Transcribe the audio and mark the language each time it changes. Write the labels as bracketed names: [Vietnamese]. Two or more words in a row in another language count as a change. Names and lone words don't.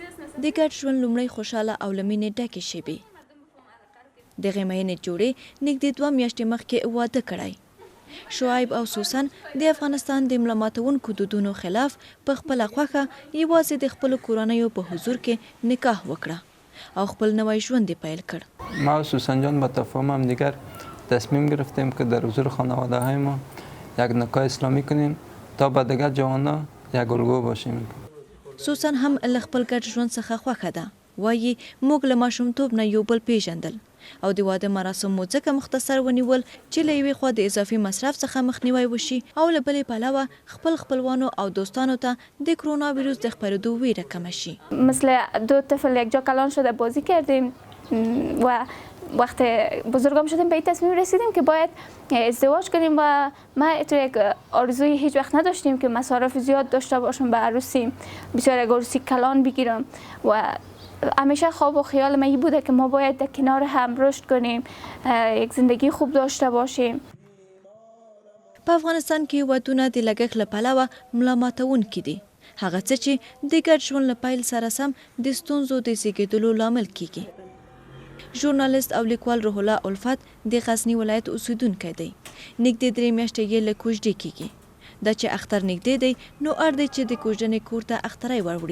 [Pashto] د ګډ ژوند لومړی خوشحاله او له مینې ډکې شېبې. دغې میینې جوړې نږدې 2 میاشتې مخکې واده کړی. شعیب او سوسن د افغانستان د ملا ماتونکو دودونو خلاف په خپله خوښه یوازې د خپلو کورنیو په حضور کې نکاح وکړه او خپل نوی ژوند یې پیل کړ. [Persian] ما و سوسن جان با تفاهم همدیگر تصمیم گرفتیم که در حضور خانواده های ما یک نکاح اسلامی کنیم تا به دیگر جوانان یک الگو باشیم. [Pashto] سوسن هم له خپل ګډ ژوند څخه خوښه ده. وايي موږ له ماشومتوب نه یو بل پیژندل او د واده مراسم مو ځکه مختصر ونیول چې له یوې خوا د اضافي مصرف څخه مخنیوی وشي او له بلې پلوه خپل خپلوانو او دوستانو ته د کرونا ویروس د خپرېدو ویره کمه شي. [Persian] مثل 2 طفل یک جا کلان شده بازی کردیم و وقت بزرگم شدیم به این تصمیم رسیدیم که باید ازدواج کنیم و ما یک آرزوی هیچ وقت نداشتیم که مصارف زیاد داشته باشم به عروسی، بسیار یک عروسی کلان بگیرم و همیشه خواب و خیال من این بوده که ما باید در کنار هم رشد کنیم، یک زندگی خوب داشته باشیم. [Pashto] په افغانستان کې ودونه د لګښت له پلوه ملا ماتونکي دي. هغه څه چې د ګډ ژوند له پیل سره سم د ستونزو د زیږېدلو لامل کیږي. ژورنالیست او لیکوال روح الله الفت د غزني ولایت اوسیدونکی دی. نږدې 3 میاشتې یې له کوژدې کیږي. دا چې اختر نږدې دی نو اړ دی چې د کوژدنې کور ته اختری وروړي.